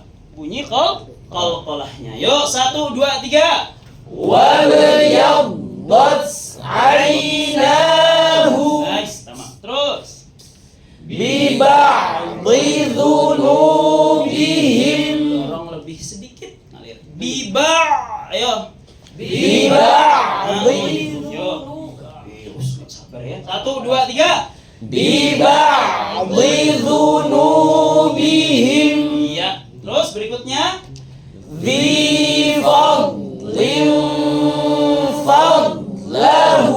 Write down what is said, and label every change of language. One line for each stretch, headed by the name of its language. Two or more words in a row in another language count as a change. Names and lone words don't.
Indonesian: Bunyi qalqalahnya. Yo 1, 2, 3.
Arabic: wabyaddat aynahu
Indonesian: Nice, tamat. Terus.
Arabic: bi ba'dhi dhunubihim
Indonesian: Dorong lebih sedikit. Ngalir. Biba. Ayo.
Arabic: bi ba'dhi
Indonesian: Yo. Sabar ya. 1, 2, 3.
Arabic: bi ba'dhi dhunubihim
Indonesian: Iya. Terus berikutnya.
Arabic: dhi fadlin fadlahu